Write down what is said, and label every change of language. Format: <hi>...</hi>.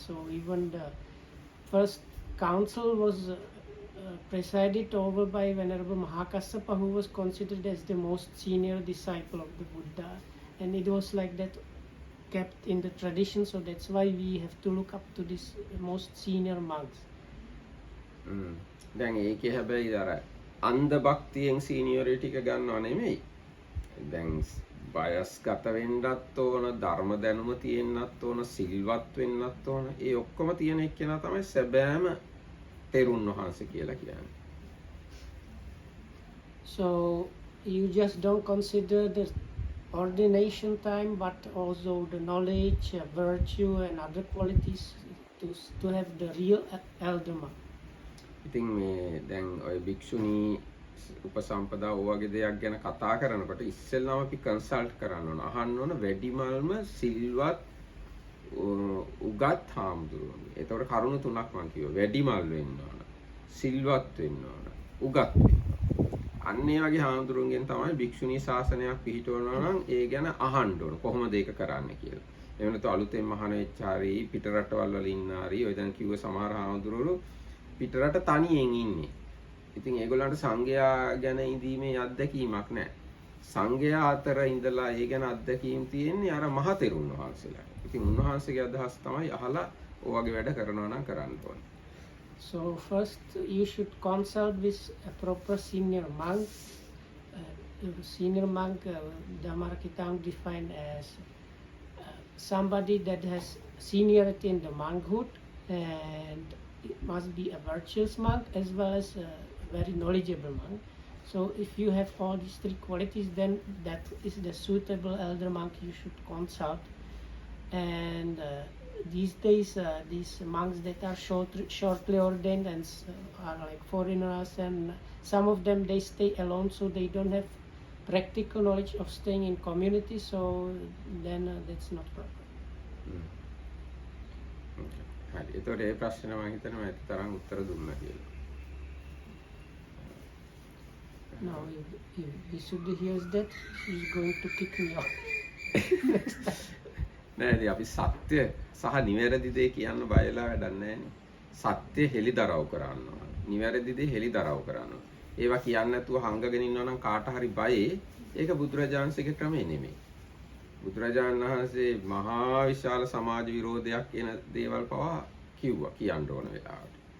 <en>So even the first council was presided over by Venerable Mahakassapa, who was considered as the most senior disciple of the Buddha, and it was like that, kept in the tradition. So that's why we have to look up to this most senior monks.</en> <si>දැන් ඒකේ හැබැයි අර අන්ධ භක්තියෙන් සීනියරිටි එක ගන්නව නෙමෙයි. දැන් වයස්ගත වෙන්නත් ඕන, ධර්ම දැනුම තියෙන්නත් ඕන, සිල්වත් වෙන්නත් ඕන. ඒ ඔක්කොම තියෙන එක්කෙනා තමයි සැබෑම තෙරුන් වහන්සේ කියලා කියන්නේ.</si> <en>So you just don't consider the ordination time, but also the knowledge, virtue, and other qualities to have the real elder monk.</en> <si>ඉතින් මේ දැන් ඔය භික්ෂුණී උපසම්පදා වගේ දෙයක් ගැන කතා කරනකොට ඉස්සෙල්ලාම අපි කන්සල්ට් කරන්න ඕන. අහන්න ඕන වැඩිමල්ම සිල්වත් උගත් හාමුදුරුවෝ. ඒතකොට කරුණු තුනක් මම කිව්වා. වැඩිමල් වෙන්න ඕන, සිල්වත් වෙන්න ඕන, උගත් වෙන්න ඕන. අන්න ඒ වගේ හාමුදුරුවන්ගෙන් තමයි භික්ෂුණී ශාසනයක් පිහිටවනවා නම් ඒ ගැන අහන්න ඕන. කොහොමද ඒක කරන්නේ කියලා. එහෙම නැත්නම් අලුතෙන් මහාන වෙච්ච හරි පිට රටවල් වල ඉන්න හරි ඔය දැන් කිව්ව සමහර හාමුදුරුවෝ පිටරට තනියෙන් ඉන්නේ. ඉතින් ඒගොල්ලන්ට සංඝයා ගැන ඉඳීමේ අත්දැකීමක් නැහැ. සංඝයා අතර ඉඳලා ඒ ගැන අත්දැකීම් තියෙන්නේ අර මහතෙරුන් වහන්සේලා. ඉතින් උන්වහන්සේගේ අදහස් තමයි අහලා ඔය වගේ වැඩ කරනවා නම් කරන්න ඕනේ.</si> <en>So first you should consult with a proper senior monk. Senior monk, Dhammarakitang defined as somebody that has seniority in the monkhood, and it must be a virtuous monk as well as a very knowledgeable monk. So if you have all these three qualities, then that is the suitable elder monk you should consult. And these days, these monks that are shortly ordained and are like foreigners, and some of them they stay alone, so they don't have practical knowledge of staying in community. So then that's not proper.</en> <si>හරි. ඒතකොට ඒ ප්‍රශ්න මම හිතනවා ඇත්ත තරම් උත්තර දුන්නා කියලා.</si> <en>Now if Visuddhi hears that, she's going to kick me out.</en> <si>නෑ ඉතින් අපි සත්‍ය සහ නිවැරදි දේ කියන්න බයලා වැඩක් නෑනේ. සත්‍ය හෙලිදරව් කරන්න ඕන. නිවැරදි දේ හෙලිදරව් කරන්න ඕන. ඒවා කියන්නේ නැතුව හංගගෙන ඉන්නවා නම් කාට හරි බයේ ඒක බුදුරජාණන්සේගේ ක්‍රමේ නෙමෙයි. බුදුරජාණන් වහන්සේ මහා විශාල සමාජ විරෝධයක් එන දේවල් පවා කිව්වා කියන්න ඕන වෙලාවට.</si>